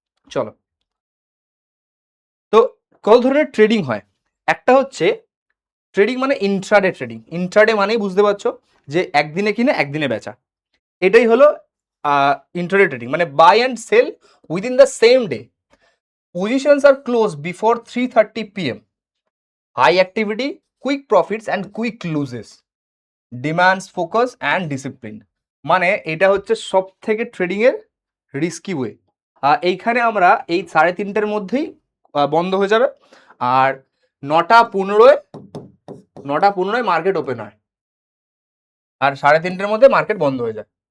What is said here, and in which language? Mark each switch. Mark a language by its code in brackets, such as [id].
[bn] চলো, তো কত ধরনের ট্রেডিং হয়। একটা হচ্ছে ট্রেডিং মানে ইন্ট্রাডে ট্রেডিং। ইন্ট্রাডে মানেই বুঝতে পারছো যে একদিনে কিনে একদিনে বেচা। এটাই হলো ইন্ট্রাডে ট্রেডিং, মানে [en] Buy and sell within the same day. Positions are closed before 3:30 p.m. High activity, quick profits and quick losses. Demands focus and discipline. [bn] মানে এটা হচ্ছে সব থেকে ট্রেডিং এর রিস্কি ওয়ে। এইখানে আমরা এই 3:30-র মধ্যেই বন্ধ হয়ে যাবে, আর 9:15 মার্কেট ওপেন হয়, আর 3:30-র মধ্যে মার্কেট বন্ধ হয়ে যায়।